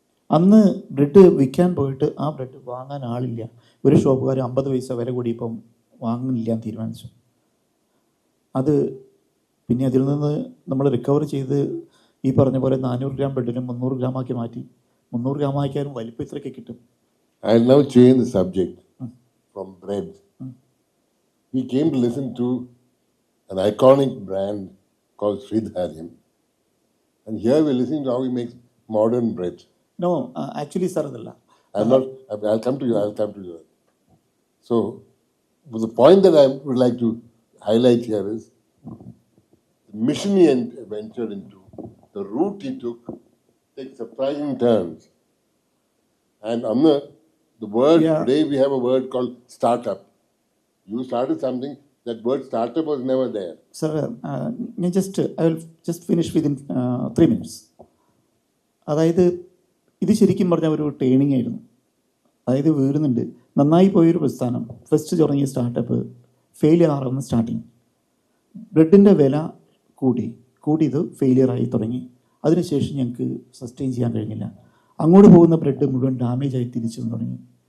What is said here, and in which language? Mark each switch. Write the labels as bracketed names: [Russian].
[Malayalam] അന്ന് ബ്രെഡ് വിൽക്കാൻ പോയിട്ട് ആ ബ്രെഡ് വാങ്ങാൻ ആളില്ല. ഒരു ഷോപ്പുകാർ 50 പൈസ വില കൂടിയപ്പം വാങ്ങുന്നില്ല എന്ന് തീരുമാനിച്ചു. അത് പിന്നെ അതിൽ നിന്ന് നമ്മൾ റിക്കവർ ചെയ്ത് ഈ പറഞ്ഞ പോലെ 400 ഗ്രാം ബ്രെഡിന് 300 ഗ്രാമാക്കി മാറ്റി. 300 ഗ്രാമാക്കിയാലും വലിപ്പം ഇത്രയൊക്കെ കിട്ടും. [English] I'll now change the subject from bread. We came to listen to an iconic brand called Sridharyam. And here we're listening to how he makes modern bread. No actually [Malayalam] sir അതല്ല. [English] I'll come to you. So, the point that I would like to highlight here is the mission he ventured into, the route he took, takes surprising turns. And Amna, the word, today we have a word called startup. You started something, that word startup was never there. Sir, I will just finish within 3 minutes. [Malayalam] അതായത് ഇത് ശരിക്കും പറഞ്ഞ ഒരു training ആയിരുന്നു. അതായത് വീഴുന്നുണ്ട്. നന്നായി പോയൊരു പ്രസ്ഥാനം, ഫസ്റ്റ് തുടങ്ങിയ സ്റ്റാർട്ടപ്പ് ഫെയിലിയർ ആവുന്ന സ്റ്റാർട്ടിങ്. ബ്രെഡിൻ്റെ വില കൂടിയത് ഫെയിലിയറായി തുടങ്ങി. അതിനുശേഷം ഞങ്ങൾക്ക് സസ്റ്റെയിൻ ചെയ്യാൻ കഴിഞ്ഞില്ല. അങ്ങോട്ട് പോകുന്ന ബ്രെഡ് മുഴുവൻ ഡാമേജായി തിരിച്ചു തുടങ്ങി.